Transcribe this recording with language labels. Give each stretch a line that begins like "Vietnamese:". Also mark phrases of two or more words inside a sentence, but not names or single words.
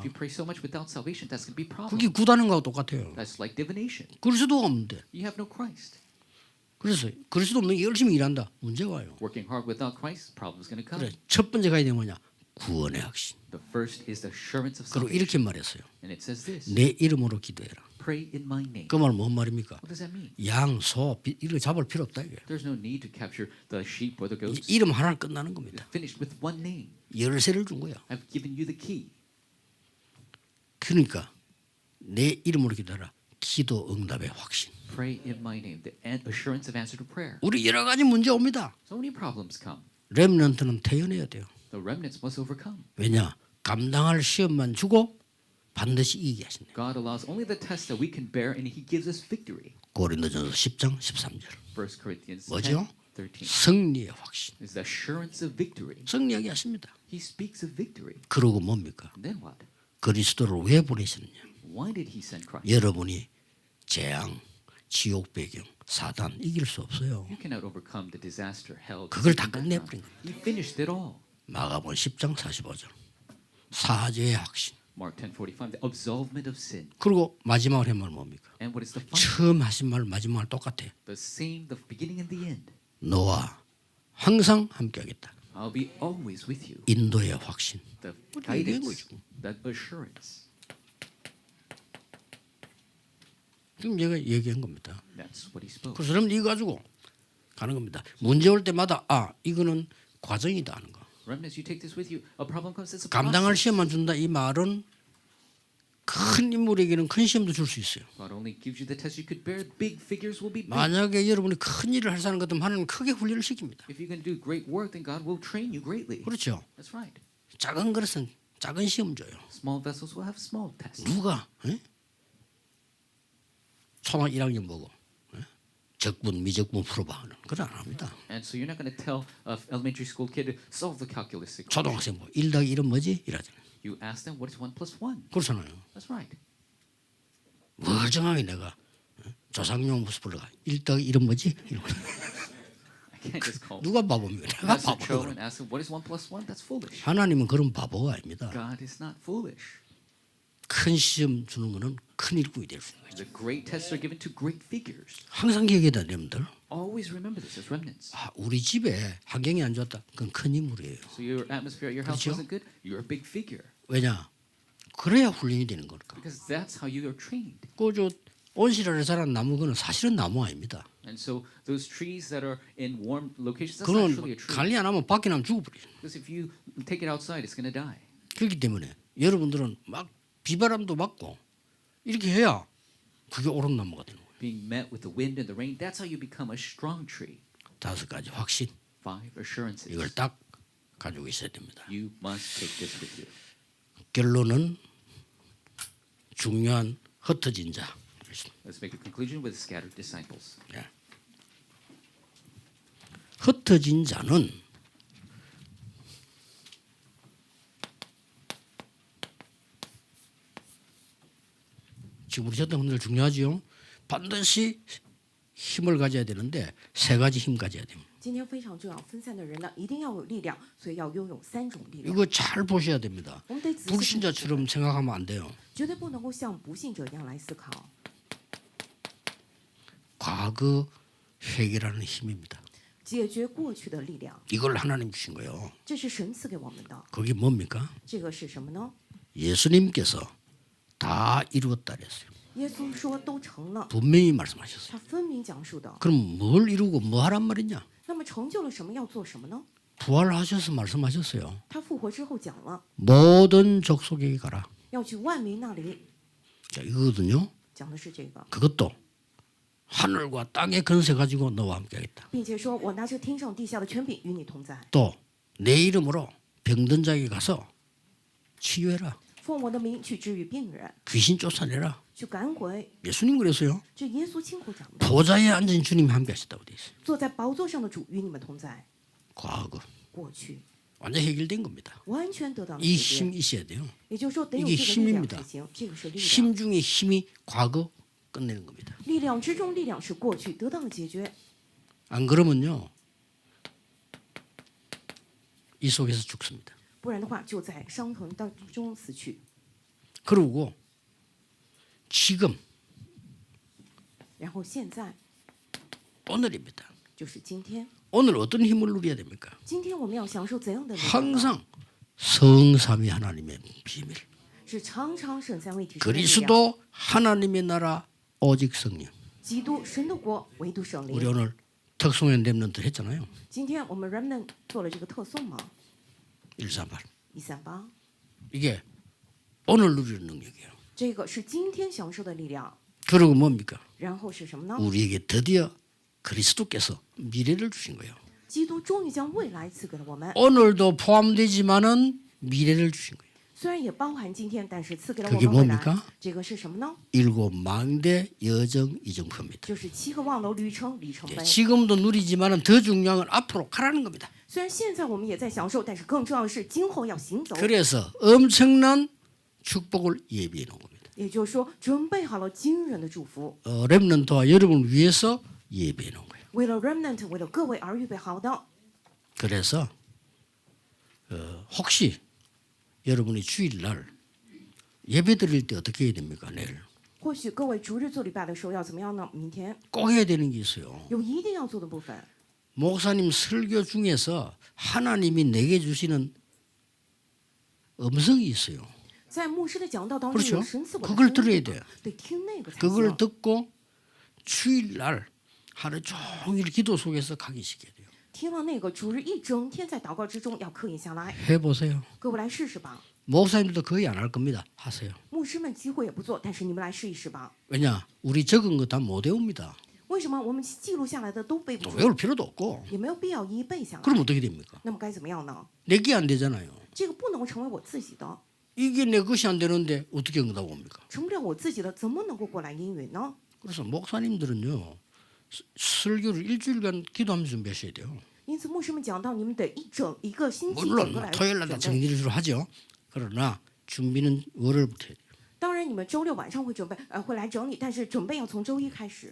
English: If you pray so much without salvation, that's going to be a problem.
Korean: 그게 구다는 거하고 똑같아요.
English: That's like divination.
Korean: 그리스도가 없는데.
English: You have no Christ.
Korean: 그래서 그리스도 없는 게 열심히 일한다. 문제 와요.
English: Working hard without Christ, problem's going to come.
Korean: 그래 첫 번째 가야 되는 뭐냐? 구원의 확신.
English: The first is the assurance of
Korean: 그리고
English: salvation.
Korean: 이렇게 말했어요.
English: And it says this,
Korean: 내 이름으로 기도해라.
English: pray in my name.
Korean: 그 말은 뭔 말입니까?
English: What does that mean?
Korean: 양, 소, 이거 잡을 필요 없다 이게.
English: There's no need to capture the sheep or the goats.
Korean: 이름 하나로 끝나는 겁니다.
English: It's finished with one name.
Korean: 열쇠를 준 거야.
English: I've given you the key.
Korean: 그러니까 내 이름으로 기도해라. 기도 응답의 확신.
English: Pray in my name. The assurance of answer to prayer.
Korean: 우리 여러 가지 문제 옵니다.
English: So many problems come.
Korean: 렘넌트는 태어나야 돼요.
English: The remnants must overcome.
Korean: 왜냐? 감당할 시험만 주고 반드시 이기게 하신대요.
English: God allows only the tests that we can bear, and He gives us victory.
Korean: 고린도전서 10장 13절.
English: 1 Corinthians
Korean: 뭐죠?
English: 10, 13
Korean: 승리의 확신.
English: is the assurance of victory.
Korean: 승리하게 하십니다.
English: He speaks of victory.
Korean: 그러고 뭡니까?
English: And then what?
Korean: 그리스도를 왜 보내셨느냐?
English: Why did He send Christ?
Korean: 여러분이 재앙, 지옥 배경, 사단 이길 수 없어요.
English: You cannot overcome the disaster, hell.
Korean: 그걸 다
English: Satan,
Korean: 끝내버린
English: background. He finished it all.
Korean: 마가복음 10장 45절. 사죄의 확신.
English: Mark 10:45, the absolvement of sin.
Korean: 그리고 마지막으로 한 말 뭡니까?
English: And what is the final?
Korean: 처음 하신 말 마지막 말 똑같아.
English: The same, the beginning and the end.
Korean: 너와 항상 함께하겠다.
English: I'll be always with you.
Korean: 인도의 확신.
English: The
Korean: 얘기한
English: guidance,
Korean: 거죠.
English: that assurance.
Korean: 지금 얘가 얘기한 겁니다.
English: That's what He spoke.
Korean: 그래서 여러분 이거 가지고 가는 겁니다. 문제 올 때마다 이거는 과정이다 하는 거.
English: Remnants, you take this with you. A problem comes, it's a
Korean: 감당할
English: process.
Korean: 시험만 준다 이 말은 큰 인물에게는 큰 시험도 줄 수 있어요.
English: God only gives you the test you could bear. Big figures will be big.
Korean: 만약에 여러분이 큰 일을 할 사람 같으면 하나님 크게 훈련을 시킵니다.
English: If you can do great work, then God will train you greatly.
Korean: 그렇죠.
English: That's right.
Korean: 작은 그릇은 작은 시험 줘요.
English: Small vessels will have small tests.
Korean: 누가 초등 1학년 보고 적분 미적분 풀어봐 하는 그건 안 합니다.
English: And so you're not going to tell an elementary school kid to solve the calculus equation.
Korean: 초등학생 뭐 1 더하기 1은 뭐지? 이러잖아요.
English: You ask them what is 1 plus 1.
Korean: 그렇잖아요.
English: That's right.
Korean: 멀쩡하게 내가 조상용 무슨 불러가 1 더하기 1은 뭐지? 이러고.
English: I can't just call
Korean: 누가 바보입니까? 내가
English: Pastor Cho
Korean: 바보예요.
English: and ask him what is 1 plus 1. That's foolish.
Korean: 하나님은 그런 바보가 아닙니다.
English: God is not foolish.
Korean: 큰 시험 주는 거는 큰 일꾼이 될 수 있는 거죠.
English: The great tests are given to great figures.
Korean: 항상 기억해야 돼요, 여러분들.
English: Always remember this as remnants.
Korean: 우리 집에 환경이 안 좋았다. 그건 큰 인물이에요.
English: So your atmosphere at your house
Korean: 그렇죠?
English: wasn't good. You're a big figure.
Korean: 왜냐? 그래야 훈련이 되는 거니까.
English: Because that's how you are trained.
Korean: 그저 온실안에 자란 나무는 사실은 나무 아닙니다.
English: And so those trees that are in warm locations, that's not
Korean: 그건
English: truly a tree.
Korean: 관리 안 하면 밖에 나면 죽어버려요.
English: Because if you take it outside, it's going to die.
Korean: 그렇기 때문에 여러분들은 막 비바람도 맞고 이렇게 해야 그게 옳은 나무가 되는 거예요.
English: Being met with the wind and the rain, that's how you become a strong tree.
Korean: 5가지 확신
English: 5 assurances.
Korean: 이걸 딱 가지고 있어야 됩니다.
English: You must take this with you.
Korean: 결론은 중요한 흩어진 자.
English: Let's make a conclusion with scattered disciples.
Korean: 흩어진 자는 지금 우리 전도분들 중요하지요. 반드시 힘을 가져야 되는데 3가지 힘 가져야 됩니다.
Chinese: 今天非常重要，分散的人呢，一定要有力量，所以要拥有3种力量。
Korean: 이거 잘 보셔야 됩니다.
Chinese: 我们得仔细看，
Korean: 불신자처럼 생각하면 안 돼요.
Chinese: 绝对不能够像不信者一样来思考。
Korean: 과거 회개라는 힘입니다.
Chinese: 解决过去的力量，
Korean: 이걸 하나님 주신 거예요.
Chinese: 这是神赐给我们的。
Korean: 그게 뭡니까?
Chinese: 这个是什么呢？
Korean: 예수님께서 다 이루었다 그랬어요.
Chinese: 耶稣说都成了，
Korean: 분명히 말씀하셨어요.
Chinese: 他分明讲述的。
Korean: 그럼 뭘 이루고 뭐 하란 말이냐?
Chinese: 那么成就了什么？要做什么呢？
Korean: 부활하셔서 말씀하셨어요.
Chinese: 他复活之后讲了，
Korean: 모든 족속에게 가라.
Chinese: 要去万民那里，
Korean: 자, 이거거든요.
Chinese: 讲的是这个，
Korean: 그것도 하늘과 땅의 권세 가지고 너와 함께하겠다.
Chinese: 并且说我拿着天上地下的权柄与你同在，
Korean: 또 내 이름으로 병든 자에게 가서 치유해라.
Chinese: 奉我的名去治愈病人，
Korean: 귀신 쫓아내라.
Chinese: 去赶鬼。
Korean: 예수님 그랬어요.
Chinese: 这耶稣亲口讲的。
Korean: 보좌에 앉은 주님이 함께하셨다고 돼 있어요.
Chinese: 坐在宝座上的主与你们同在，
Korean: 과거
Chinese: 过去
Korean: 완전 해결된 겁니다.
Chinese: 完全得到了
Korean: 이
Chinese: 解决。
Korean: 힘 있어야 돼요.
Chinese: 也就是说，得有
Korean: 이게
Chinese: 这个力量
Korean: 힘입니다
Chinese: 才行。这个是力量，
Korean: 힘 중에 힘이 과거 끝내는 겁니다.
Chinese: 力量之中，力量是过去得到了解决。
Korean: 안 그러면요. 이 속에서 죽습니다.
Chinese: 不然的话，就在伤痕当中死去。
Korean: 그리고 지금
Chinese: 然后现在
Korean: 오늘입니다.
Chinese: 就是今天，
Korean: 오늘 어떤 힘을 누려야 됩니까?
Chinese: 今天我们要享受怎样的力量呢？
Korean: 항상 성삼위 하나님의 비밀.
Chinese: 是常常神三位一体神的力量。
Korean: 그리스도 하나님의 나라 오직 성령.
Chinese: 基督神的国，唯独圣
Korean: 우리
Chinese: 灵。
Korean: 오늘 특송연 렘넌트 했잖아요.
Chinese: 今天我们 remnant 做了这个特颂嘛，
Korean: 138.
Chinese: 138，
Korean: 이게 오늘 누리는 능력이에요.
Chinese: 这个是今天享受的力量。
Korean: 그리고 뭡니까?
Chinese: 然后是什么呢？
Korean: 우리에게 드디어 그리스도께서 미래를 주신 거예요.
Chinese: 基督终于将未来赐给了我们，
Korean: 오늘도 포함되지만은 미래를 주신 거예요.
Chinese: 虽然也包含今天，但是赐给了
Korean: 그게
Chinese: 我们未来
Korean: 뭡니까? 。
Chinese: 这个是什么呢？
Korean: 일곱 망대 여정 이정표입니다.
Chinese: 就是7个望楼旅程里程
Korean: 예,
Chinese: 碑。
Korean: 지금도 누리지만은 더 중요한 건 앞으로 가라는 겁니다.
Chinese: 虽然现在我们也在享受，但是更重要的是今后要行走。
Korean: 그래서 엄청난 축복을 예비해 놓은 겁니다.
Chinese: 也就是说，准备好了惊人的祝福，
Korean: 렘넌트와 여러분을 위해서 예비해 놓은 거예요.
Chinese: 为了 remnant， 为了各位而预备好的。
Korean: 그래서 혹시 여러분이 주일날 예배 드릴 때 어떻게 해야 됩니까? 내일
Chinese: 或许各位逐日做礼拜的时候要怎么样呢？明天
Korean: 꼭 해야 되는 게 있어요.
Chinese: 有一定要做的部分。
Korean: 목사님 설교 중에서 하나님이 내게 주시는 음성이 있어요.
Chinese: 在牧师的讲道当中
Korean: 그렇죠?
Chinese: 有神赐我的
Korean: 그걸
Chinese: 声
Korean: 들어야
Chinese: 音，
Korean: 돼요.
Chinese: 得听那个才
Korean: 그걸
Chinese: 行。
Korean: 듣고 주일날 하루 종일 기도 속에서 각인시켜야 돼요.
Chinese: 听了那个逐日一整天在祷告之中要刻印下来，
Korean: 해보세요.
Chinese: 各位来试试吧。
Korean: 목사님들도 거의 안 할 겁니다. 하세요.
Chinese: 牧师们几乎也不做，但是你们来试一试吧。
Korean: 왜냐? 우리 적은 거 다 못 외웁니다.
Chinese: 为什么我们记录下来的都背不
Korean: 또
Chinese: 住，
Korean: 외울 필요도 없고.
Chinese: 也没有必要一一背下来？
Korean: 그럼 어떻게 됩니까?
Chinese: 那么该怎么样呢？
Korean: 내게 안 되잖아요.
Chinese: 这个不能成为我自己的，
Korean: 이게 내 것이 안 되는데 어떻게 응답 옵니까?
Chinese: 成不了我自己的，怎么能够过来应允呢？
Korean: 그래서 목사님들은요. 설교를 일주일간 기도하면서 준비하셔야 돼요.
Chinese: 因此，牧师们讲到，你们得一个星期整
Korean: 물론
Chinese: 个来
Korean: 토요일 날
Chinese: 准备。
Korean: 정리를 주로 하죠. 그러나 준비는 월요일부터 해야 돼요.
Chinese: 当然，你们周六晚上会准备，会来整理，但是准备要从周一开始。